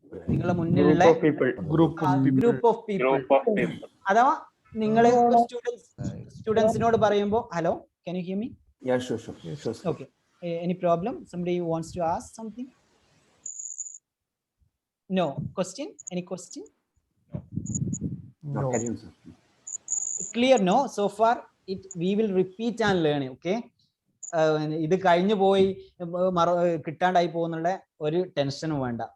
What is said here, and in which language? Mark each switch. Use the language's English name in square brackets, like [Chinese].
[Malayalam] നിങ്ങളുടെ മുന്നിലുള്ള group of people. അഥവാ നിങ്ങൾ സ്റ്റുഡൻസിനോട് പറയുമ്പോൾ hello, [English] can you hear me? Yeah, sure. Okay. Any problem? Somebody wants to ask something? No. Question? Any question? No. Carry on, sir. Clear? No? So far, we will repeat and learn. Okay? [Malayalam] ഇത് കഴിഞ്ഞു പോയി കിട്ടാണ്ടായി പോകുന്നുള്ള ഒരു ടെൻഷനും വേണ്ട.